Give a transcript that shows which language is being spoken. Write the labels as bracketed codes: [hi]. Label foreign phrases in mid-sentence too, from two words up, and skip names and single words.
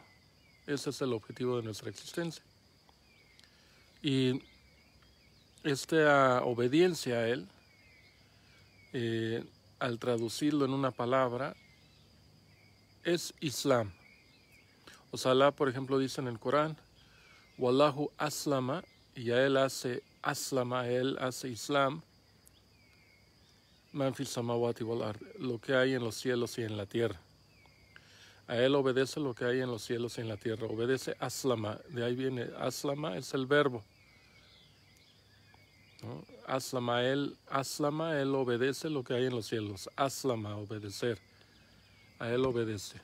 [es] Ese es el objetivo de nuestra existencia. Y esta obediencia a Él, al traducirlo en una palabra, es Islam. O sea, Alá, por ejemplo, dice en el Corán, [ar] وله أسلم, [es] y a Él hace aslama, a Él hace Islam, [ar] من في السماوات والأرض, [es] lo que hay en los cielos y en la tierra. A Él obedece lo que hay en los cielos y en la tierra. Obedece aslama, de ahí viene, aslama es el verbo, ¿no? Aslama, Él obedece lo que hay en los cielos. Aslama, obedecer. A Él obedece.